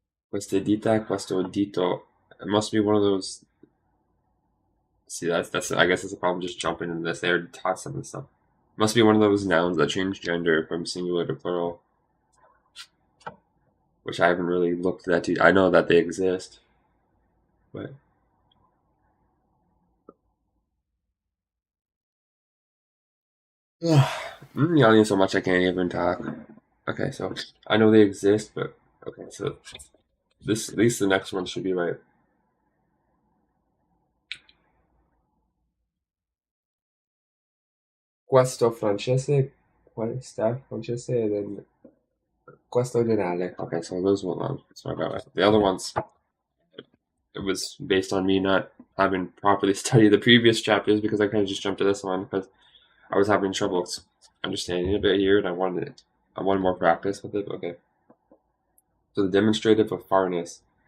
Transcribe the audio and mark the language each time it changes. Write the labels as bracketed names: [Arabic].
[Italian] Queste dita, questo dito. [English] It must be one of those. See, that's. I guess that's a problem. Just jumping into this. They already taught some of this stuff. Must be one of those nouns that change gender from singular to plural, which I haven't really looked at. I know that they exist, but I'm yawning so much I can't even talk. Okay, so I know they exist, but okay, so this at least the next one should be right. [Italian] Questo francese, questa francese, [English] and then [Italian] questo generale. [English] Okay, so those one, so I got right. The other ones, it was based on me not having properly studied the previous chapters because I kind of just jumped to this one because I was having trouble understanding a bit here, and I wanted more practice with it. Okay, so the demonstrative of farness.